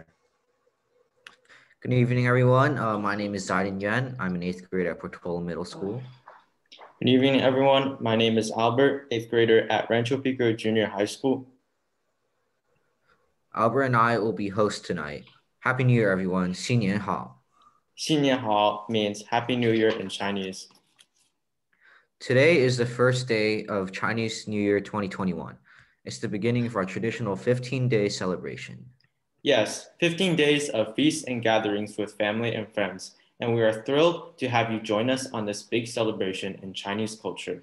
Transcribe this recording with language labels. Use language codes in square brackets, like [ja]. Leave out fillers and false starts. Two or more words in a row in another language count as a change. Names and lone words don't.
[en] Good evening, everyone. My name is Zaiden Yuan. I'm an 8th grader at Portola Middle School. Good evening, everyone. My name is Albert, 8th grader at Rancho Pico Junior High School. Albert and I will be hosts tonight. Happy New Year, everyone. [zh] 新年好. 新年好 [en] means Happy New Year in Chinese. Today is the first day of Chinese New Year 2021. It's the beginning of our traditional 15-day celebration. Yes, 15 days of feasts and gatherings with family and friends, and we are thrilled to have you join us on this big celebration in Chinese culture.